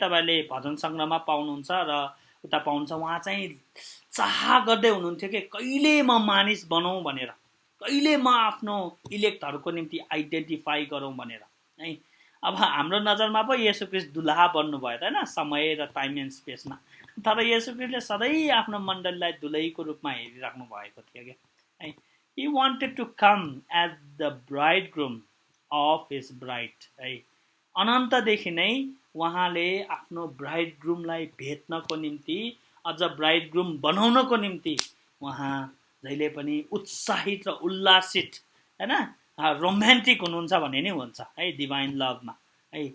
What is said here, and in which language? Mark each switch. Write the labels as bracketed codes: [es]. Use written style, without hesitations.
[ne] तपाईँले भजन सङ्ग्रहमा पाउनुहुन्छ र उता पाउनुहुन्छ, उहाँ चाहिँ चाह गर्दै हुनुहुन्थ्यो कि कहिले म मानिस बनाऊँ भनेर, कहिले म आफ्नो इलेक्टहरूको निम्ति आइडेन्टिफाई गरौँ भनेर है। अब हाम्रो नजरमा पो येशू ख्रीष्ट दुलहा बन्नुभयो त हैन, समय र टाइम एन्ड स्पेसमा। तर येशू ख्रीष्टले सधैँ आफ्नो मण्डलीलाई दुलहीको रूपमा हेरिराख्नु भएको थियो क्या है। [en] He wanted to come as the bridegroom of his bride [ne] है। अनन्तदेखि नै उहाँले आफ्नो ब्राइडग्रुमलाई भेट्नको निम्ति, अझ ब्राइडग्रुम बनाउनको निम्ति उहाँ जहिले पनि उत्साहित र उल्लासित हैन, रोमान्टिक हुनुहुन्छ भन्ने नै हुन्छ है डिभाइन लभमा है।